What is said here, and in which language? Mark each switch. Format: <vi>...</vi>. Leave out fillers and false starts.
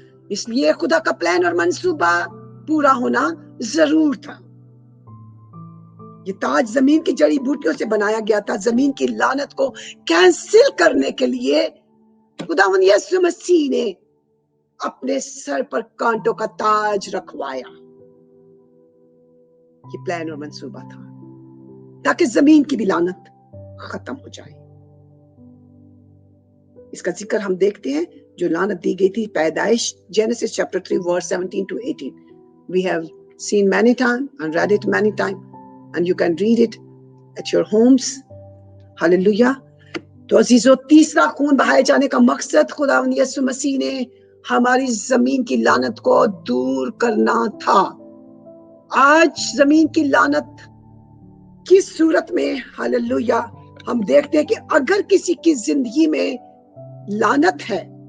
<ur>اس لیے خدا کا پلان اور منصوبہ پورا ہونا ضرور تھا۔ یہ تاج زمین کی جڑی بوٹیوں سے بنایا گیا تھا، زمین کی لعنت کو کینسل کرنے کے لیے خداوند یسوع مسیح نے اپنے سر پر کانٹوں کا تاج رکھوایا۔ یہ پلان اور منصوبہ تھا تاکہ زمین کی بھی لعنت ختم ہو جائے۔ اس کا ذکر ہم دیکھتے ہیں جو لعنت دی گئی تھی پیدائش</ur> <en>Genesis chapter 3 verse 17 to 18. We have seen many times and read it many times, and you can read it at your homes. Hallelujah.</en> <ur>تو عزیزو، تیسرا خون بہائے جانے کا مقصد خداوند یسوع مسیح نے ہماری زمین کی لعنت کو دور کرنا تھا۔ آج زمین کی لعنت کی صورت میں ہاللویا ہم دیکھتے ہیں کہ اگر کسی کی زندگی میں لعنت ہے</ur>